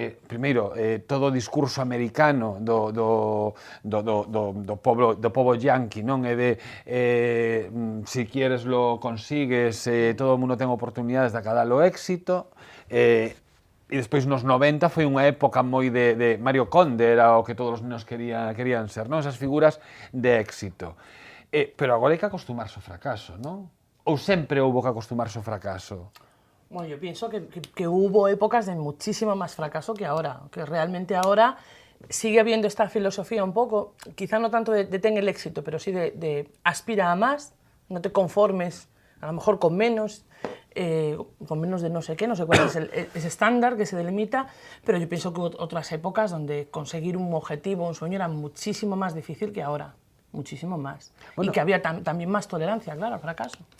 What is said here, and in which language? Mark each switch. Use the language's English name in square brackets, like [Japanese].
[Galician] Primeiro, todo o discurso americano do pobo yanqui, non? É de [Spanish] si quieres lo consigues, [Galician] todo o mundo ten oportunidades de acadar o éxito. E despois nos 90 foi unha época moi de Mario Conde, era o que todos os nenos querían ser, non? Esas figuras de éxito. Pero agora hai que acostumarse ao fracaso, non? Ou sempre houbo que acostumarse ao fracaso? [Spanish] Bueno, yo pienso que hubo épocas de muchísimo más fracaso que ahora, que realmente ahora sigue habiendo esta filosofía un poco, quizá no tanto de ten el éxito, pero sí de aspira a más, no te conformes a lo mejor con menos de no sé qué, no sé cuál es ese estándar que se delimita, pero yo pienso que hubo otras épocas donde conseguir un objetivo, un sueño era muchísimo más difícil que ahora. [Galician] Muchísimo máis. Bueno, e que había tamén máis tolerancia, claro, ao fracaso.